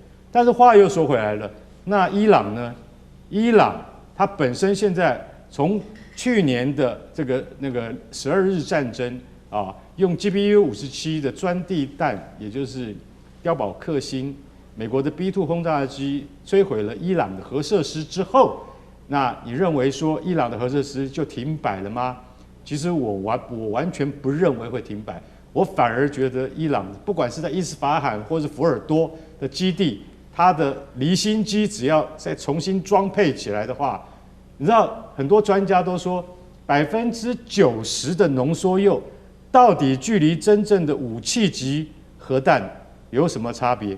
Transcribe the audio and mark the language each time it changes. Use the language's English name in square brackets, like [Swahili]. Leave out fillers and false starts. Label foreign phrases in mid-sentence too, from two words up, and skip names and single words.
[Chinese] 但是話又說回來了，那伊朗呢？伊朗它本身現在從去年的那個12日戰爭啊，用 GBU-57的鑽地彈，也就是碉堡克星，美國的 B-2 轟炸機摧毀了伊朗的核設施之後，那你認為說伊朗的核設施就停擺了嗎？其實我完全不認為會停擺。我反而覺得伊朗不管是在伊斯法罕或是福爾多的基地，它的离心機只要再重新裝配起來的話，你知道很多專家都說90%的濃縮鈾到底距離真正的武器級核彈有什麼差別？